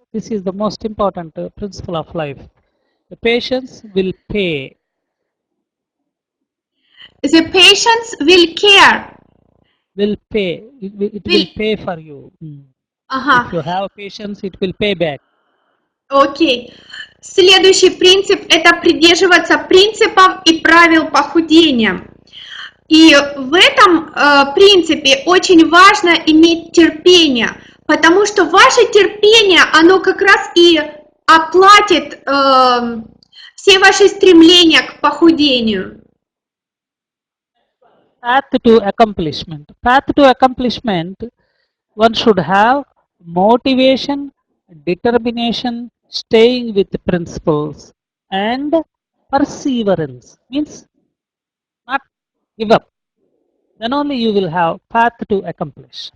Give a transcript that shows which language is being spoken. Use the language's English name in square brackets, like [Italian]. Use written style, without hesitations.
[English] This is the most important principle of life. The patience will pay. The patience will care. Will pay. It will pay for you. If you have patience, it will pay back. Окей. [Russian] Следующий принцип — это придерживаться принципов и правил похудения. И в этом принципе очень важно иметь терпение, потому что ваше терпение, оно как раз и оплатит все ваши стремления к похудению. [English] Path to accomplishment. Path to accomplishment, one should have motivation, determination, staying with the principles, and perseverance. Means not give up. Then only you will have path to accomplish.